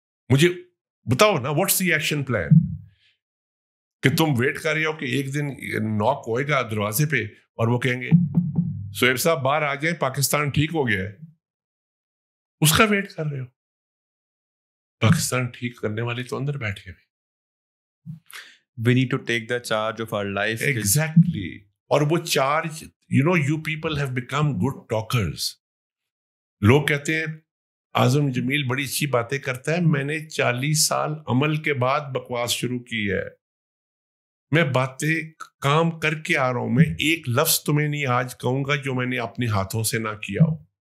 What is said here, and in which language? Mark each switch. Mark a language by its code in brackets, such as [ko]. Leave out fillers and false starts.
[ur] مجھے بتاؤ نا [en] what's the action plan, [ur] کہ تم ویٹ کر رہے ہو کہ ایک دن ناک ہوئے گا دروازے پہ اور وہ کہیں گے سہیب صاحب باہر آ جائیں, پاکستان ٹھیک ہو گیا ہے. اس کا ویٹ کر رہے ہو. پاکستان ٹھیک کرنے والے تو اندر بیٹھے ہوئے. [en] We need to take the charge of our life. Exactly. [ur] اور وہ charge, [en] you people have become good talkers. [ur] لوگ کہتے ہیں اعظم جمیل بڑی اچھی باتیں کرتا ہے. میں نے 40 سال عمل کے بعد بکواس شروع کی ہے. میں باتیں کام کر کے آ رہا ہوں. میں ایک لفظ تمہیں نہیں آج کہوں گا جو میں نے اپنے ہاتھوں سے نہ کیا ہو.